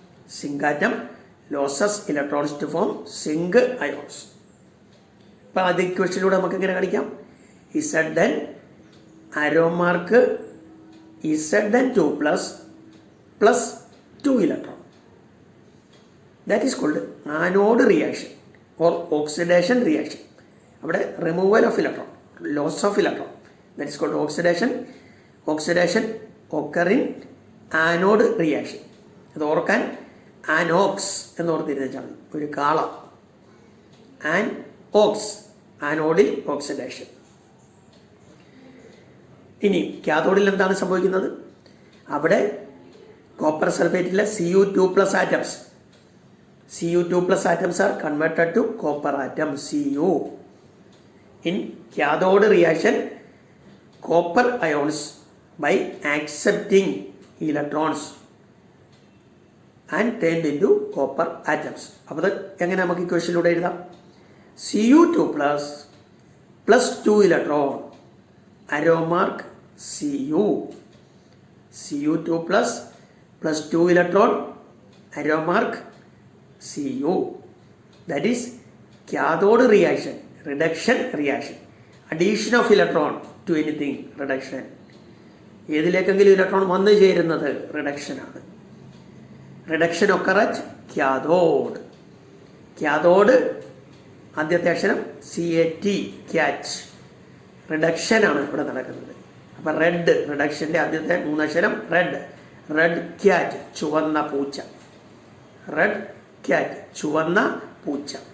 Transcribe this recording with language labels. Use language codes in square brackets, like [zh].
[en] Zinc atom loses electrons to form zinc ions. [ml] അപ്പം അത് ഇക്വേഷനിലൂടെ നമുക്ക് എങ്ങനെ കാണിക്കാം? Z arrow mark Zn2 plus 2 electron. [en] That is called anode reaction or oxidation reaction. അവിടെ removal of electron, loss of electron. That is called oxidation. Oxidation occur in anode reaction. [ml] അത് ഓർക്കാൻ ആനോക്സ് എന്ന് ഓർത്തിരുന്നാൽ മതി. ഒരു കാള ആൻഓക്സ്, ആനോഡിൽ ഓക്സിഡേഷൻ. ഇനി കാഥോഡിൽ എന്താണ് സംഭവിക്കുന്നത്? അവിടെ copper സൾഫേറ്റിലെ Cu2+ atoms, [en] Cu2+ atoms are converted to copper atom Cu. In cathode reaction, copper ions by accepting electrons and turned into copper atoms. [ml] അപ്പോൾ എങ്ങനെ നമുക്ക് ഇക്വേഷനിലൂടെ എഴുതാം? [en] Cu2+ plus 2 electron, arrow mark Cu. Cu2+ plus 2 electron, arrow mark Cu. That is Cathode reaction, reduction reaction. Addition of electron to anything, reduction. [ml] ഏതിലേക്കെങ്കിലും electron വന്നു ചേരുന്നത് reduction ആണ്. [en] Reduction occur at cathode. [ml] Cathode ആദ്യത്തെ അക്ഷരം CAT, catch. Reduction ആണ് ഇവിടെ നടക്കുന്നത്. അപ്പം red, റിഡക്ഷൻ്റെ ആദ്യത്തെ മൂന്നക്ഷരം റെഡ്. റെഡ് ക്യാറ്റ്, ചുവന്ന പൂച്ച. റെഡ് ക്യാറ്റ്, ചുവന്ന പൂച്ച.